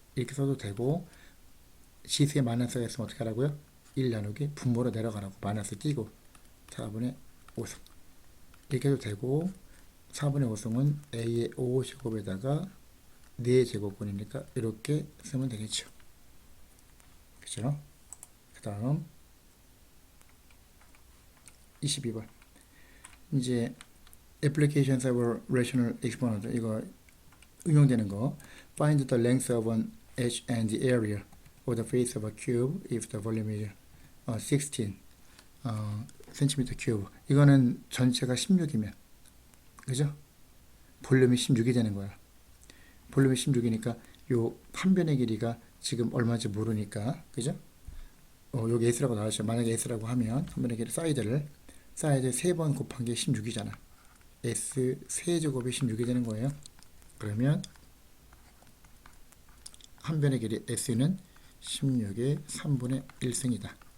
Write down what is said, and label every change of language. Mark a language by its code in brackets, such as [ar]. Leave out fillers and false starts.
[ko] 이렇게 써도 되고 지수에 마이너스가 있으면 어떻게 하라고요? 1 나누기 분모로 내려가라고. 마이너스 띄고 4분의 5승 이렇게 해도 되고 4분의 5승은 a의 5제곱에다가 4제곱근이니까 이렇게 쓰면 되겠죠. 그죠? 그 다음 22번 이제 [en] applications of a rational exponent [ko] 이거 응용되는 거 [en] find the length of an edge and the area of the face of a cube if the volume is 16 cm cube [ko] 이거는 전체가 16이면 그죠? 볼륨이 16이 되는 거야. 볼륨이 16이니까 요 한 변의 길이가 지금 얼마인지 모르니까 그죠? 여기 S라고 나왔죠. 만약에 S라고 하면 한 변의 길이 사이드 3번 곱한 게 16이잖아. S 세제곱이 16이 되는 거예요. 그러면 한 변의 길이 S는 16의 3분의 1승이다.